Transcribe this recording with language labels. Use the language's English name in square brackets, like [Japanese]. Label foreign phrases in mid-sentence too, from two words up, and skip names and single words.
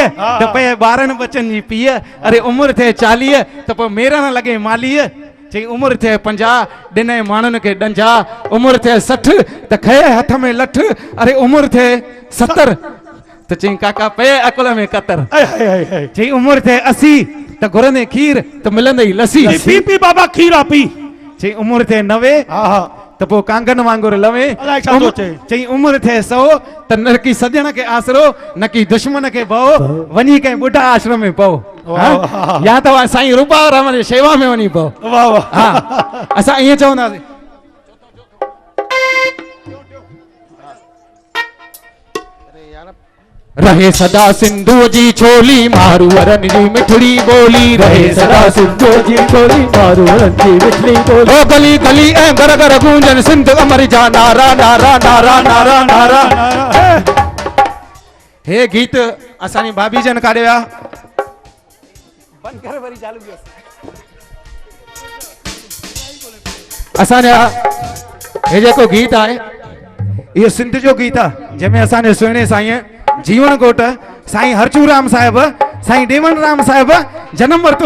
[Sindhi] हा। त पए ॿारनि बचनि जी पीअ। अरे उमिरि थिए 40 त पोइ मेरा न लॻे मालीअ। चई उमिरि थिए 50 ॾिने माण्हुनि खे ॾंजा। उमिरि थिए 60 त खए हथ में लठ। अरे उमिरि थिए 70 त चई काका पए अकुल में कतर। ऐ हाय हाय हाय। चई उमिरि थिए 80 त घुरंदे खीर त मिलंदे लसी। पी पी बाबा खीरा पी। चई उमिरि थिए 90 हा हा। त पोइ कांगन वांगुरु लवे। अलाए छा थो चए। चई उमिरि थिए 100 त न की सॼण खे आसरो न की दुश्मन खे भओ वञी कंहिं ॿुढा आश्रम में पओ। वाह, वाह। या त साईं रूपाराम जी शेवा में वञी पओ। वाह वाह। हा असां ईअं चवंदासीं। रहे सदा सिंधु जी छोली मारूअरनि जी मिठड़ी बोली। रहे सदा सिंधु जी छोली मारूअरनि जी मिठड़ी बोली। ओ गली गली ऐं घर घर गूंजन सिंध अमर जा नारा नारा नारा नारा नारा। हे गीत असांजी भाभी जन काढे विया। बंदि करे वरी चालू कयो। असांजा हे जेको गीत आहे इहो सिंध जो गीत आहे जंहिंमें असांजे सुहिणे साईं जीवन कोट साईं हरचूराम साहिब साईं डेवन राम साहिब जन्म वरितो।